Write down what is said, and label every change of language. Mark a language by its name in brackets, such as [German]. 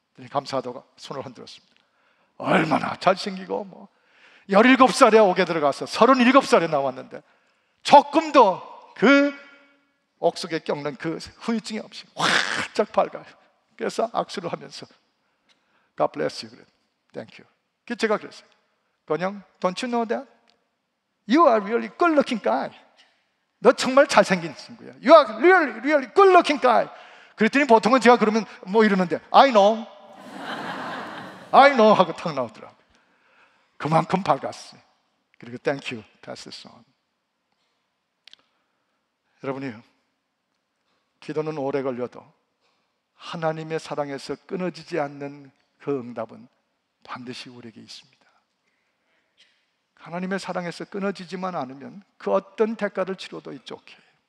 [Korean] 감사하다고 손을 흔들었습니다. 얼마나 잘생기고 17살에 옥에 들어가서 37살에 나왔는데 조금도 그 옥속에 껴는 그 후유증이 없이 활짝 밝아요. 그래서 악수를 하면서 [English] God bless you, [Korean] 그래. [English] Thank you. [Korean] 그래서 제가 그랬어요. [English] 건영, don't you know that? You are really good looking guy. [Korean] 너 정말 잘생긴 친구야. [English] You are really good looking guy. [Korean] 그랬더니 보통은 제가 그러면 이러는데 [English] I know [Korean] 하고 탁 나오더라고요. 그만큼 밝았어요. 그리고 [English] Thank you, Pastor Son. [Korean] 여러분이요, 기도는 오래 걸려도 하나님의 사랑에서 끊어지지 않는 그 응답은 반드시 우리에게 있습니다. 하나님의 사랑에서 끊어지지만 않으면 그 어떤 대가를 치러도 [English] it's okay.